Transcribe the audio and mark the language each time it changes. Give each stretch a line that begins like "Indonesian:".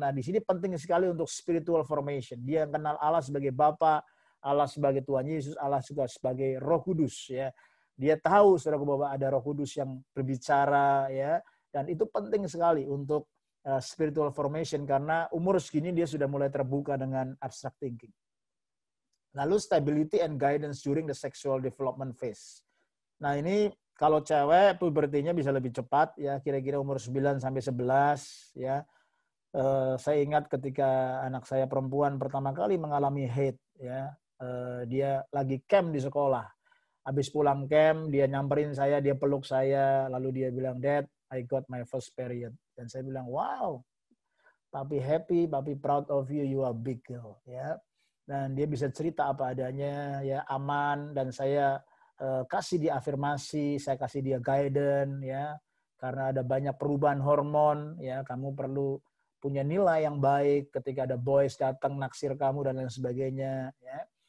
Indonesian: Nah, di sini penting sekali untuk spiritual formation. Dia kenal Allah sebagai Bapa, Allah sebagai Tuhan Yesus, Allah juga sebagai Roh Kudus, ya. Dia tahu saudaraku bahwa ada Roh Kudus yang berbicara, ya, dan itu penting sekali untuk spiritual formation karena umur segini dia sudah mulai terbuka dengan abstract thinking.
English: Lalu stability and guidance during the sexual development phase.
Indonesian: Nah, ini kalau cewek pubertinya bisa lebih cepat, ya, kira-kira umur 9 sampai 11, ya. Saya ingat ketika anak saya perempuan pertama kali mengalami haid, ya. Dia lagi camp di sekolah. Habis pulang camp, dia nyamperin saya, dia peluk saya, lalu dia bilang,
English: "Dad, I got my first period."
Indonesian: Dan saya bilang,
English: "Wow, papi happy, papi proud of you, you are big girl."
Indonesian: Ya. Dan dia bisa cerita apa adanya, ya, aman, dan saya kasih dia afirmasi, saya kasih dia guidance, ya, karena ada banyak perubahan hormon, ya, kamu perlu punya nilai yang baik ketika ada boys datang naksir kamu dan lain sebagainya, ya.